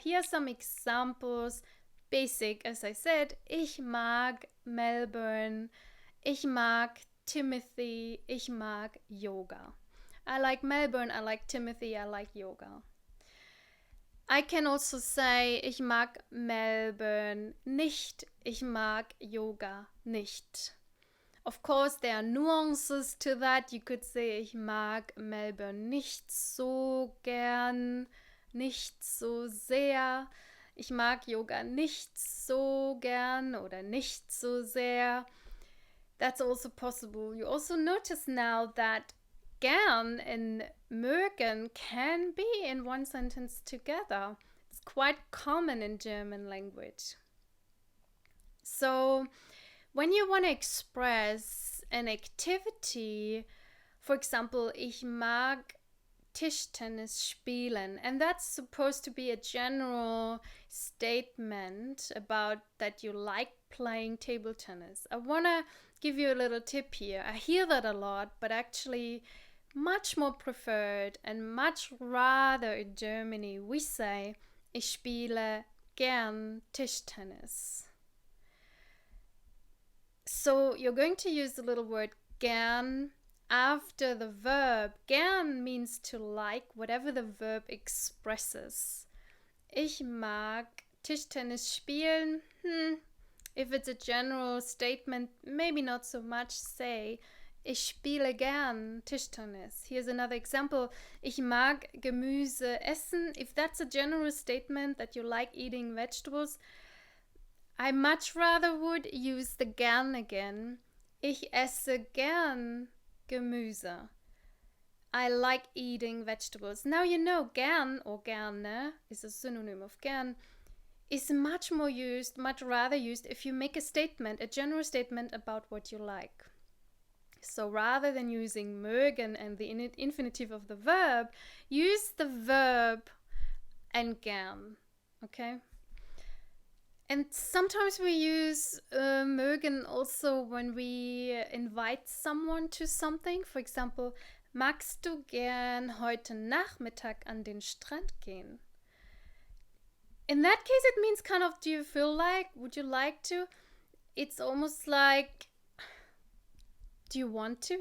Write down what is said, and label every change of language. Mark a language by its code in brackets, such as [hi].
[en] Here are some examples. Basic, as I said, [de] ich mag Melbourne, ich mag Timothy, ich mag yoga. [en] I like Melbourne, I like Timothy, I like yoga. I can also say, [de] ich mag Melbourne nicht, ich mag yoga nicht. [en] Of course, there are nuances to that. You could say, [de] ich mag Melbourne nicht so gern, nicht so sehr. Ich mag Yoga nicht so gern oder nicht so sehr. [en] That's also possible. You also notice now that gern and mögen can be in one sentence together. It's quite common in German language. So, when you want to express an activity, for example, [de] ich mag Tischtennis spielen, [en] and that's supposed to be a general statement about that you like playing table tennis. I want to give you a little tip here. I hear that a lot, but actually much more preferred and much rather in Germany we say [de] ich spiele gern Tischtennis. [en] So you're going to use the little word gern after the verb. Gern means to like, whatever the verb expresses. [de] Ich mag Tischtennis spielen. [en] If it's a general statement, maybe not so much. [de] Say, ich spiele gern Tischtennis. [en] Here's another example. [de] Ich mag Gemüse essen. [en] If that's a general statement that you like eating vegetables, I much rather would use the gern again. [de] Ich esse gern Gemüse. [en] I like eating vegetables. Now you know gern or gerne is a synonym of gern is much more used, much rather used if you make a statement, a general statement about what you like. So rather than using mögen and the infinitive of the verb, use the verb and gern. Okay? And sometimes we use mögen also when we invite someone to something. For example, [de] magst du gern heute Nachmittag an den Strand gehen? [en] In that case, it means kind of, do you feel like, would you like to? It's almost like, do you want to?